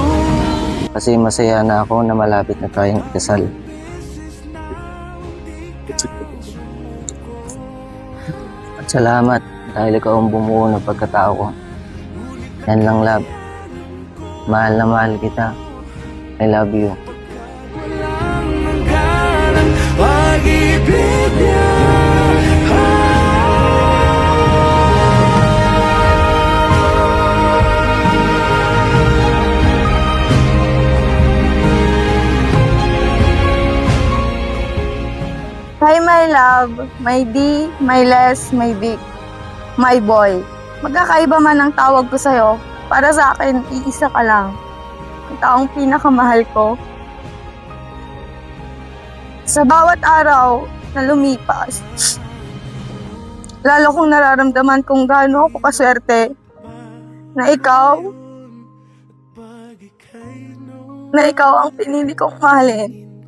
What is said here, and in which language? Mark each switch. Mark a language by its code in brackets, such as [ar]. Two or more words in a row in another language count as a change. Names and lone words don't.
[tl] Kasi masaya na ako na malapit na tayong ikasal. At salamat dahil ikaw ang bumuo ng pagkatao ko. Yan lang, love. Mahal na mahal kita. [en] I love you. [tl] Walang hangganang pag-ibig niya. [en] Hi, my love, my D, my Les, my Vic, my boy. [tl] Magkakaiba man ang tawag ko sa'yo, para sa akin, iisa ka lang. Ang taong pinakamahal ko. Sa bawat araw na lumipas, lalo kong nararamdaman kung gaano ako kaswerte na ikaw ang pinili kong mahalin.